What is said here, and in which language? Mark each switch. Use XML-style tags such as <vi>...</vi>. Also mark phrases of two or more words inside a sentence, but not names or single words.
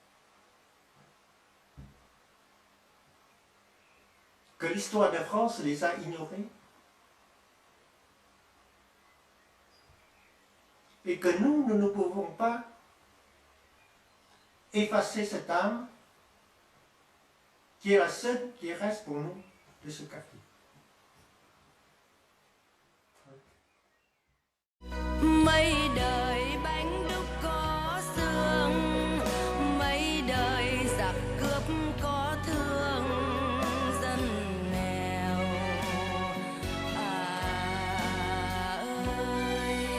<fr>Que l'histoire de France les a ignorés et que nous ne pouvons pas effacer cette âme qui est la seule qui reste pour nous de ce CAFI.</fr> <vi>Mấy đời bánh đúc có xương, mấy đời giặc cướp có thương, dân nghèo ơi.</vi>